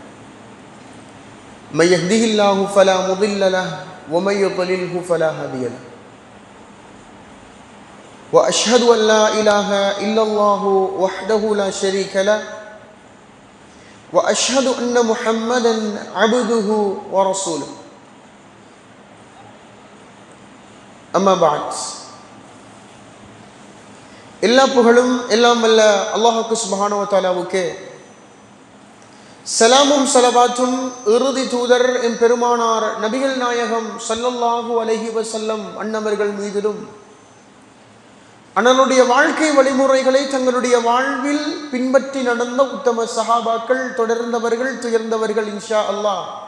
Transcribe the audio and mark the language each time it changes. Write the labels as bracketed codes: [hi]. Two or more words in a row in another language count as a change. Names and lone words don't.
[ar] من يهده الله فلا مضل له ومن يضلله فلا هادي له وأشهد أن لا إله إلا الله وحده لا شريك له وأشهد أن محمدا عبده ورسوله أما بعد [ta] எல்லா புகழும் எல்லாம் வல்ல அல்லாஹ்வுக்கு [ar] سبحانه وتعالى [ta] சலாமும் ஸலவாத்தும் இறுதி தூதர் எம் பெருமானார் நபிகள் நாயகம் [ar] صلى الله عليه وسلم [ta] அன்னவர்கள் மீதிலும் அண்ணனுடைய வாழ்க்கை வழிமுறைகளை தங்களுடைய வாழ்வில் பின்பற்றி நடந்த உத்தம சஹாபாக்கள், தொடர்ந்தவர்கள், துயர்ந்தவர்கள் [ar] إن شاء الله